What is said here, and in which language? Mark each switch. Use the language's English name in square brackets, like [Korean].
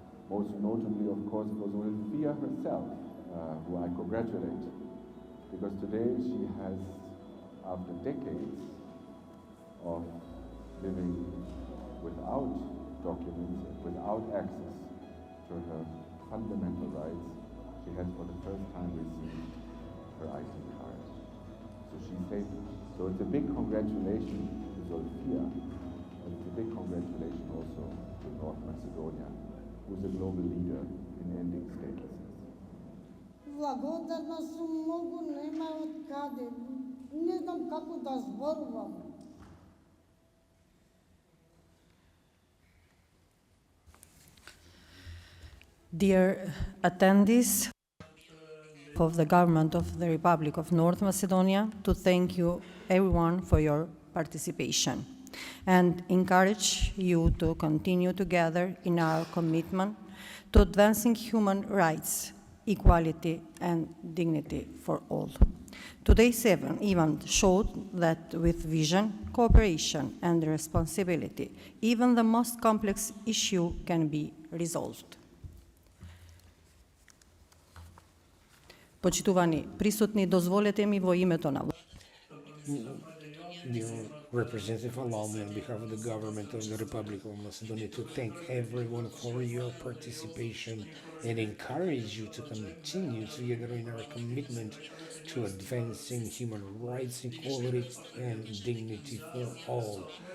[English] Most notably, of course, for Sophia herself, who I congratulate, because today she has, after decades of living without documents, without access to her fundamental rights, she has for the first time received her ID card. So she's safe. So it's a big congratulations to Sophia, and it's a big congratulations also to North Macedonia, who's a global leader in ending statelessness. [Macedonian] Благодарна сум многу, нема од каде. Не знам како да зборувам. [English] Dear attendees of the government of the Republic of North Macedonia, to thank you everyone for your participation and encourage you to continue together in our commitment to advancing human rights, equality, and dignity for all. Today's event showed that with vision, cooperation, and responsibility, even the most complex issue can be resolved. [Macedonian] Почитувани присутни, дозволете ми во името на [English] Dear Representative, allow me on behalf of the government of the Republic of Macedonia to thank everyone for your participation and encourage you to continue together in our commitment to advancing human rights, equality, and dignity for all.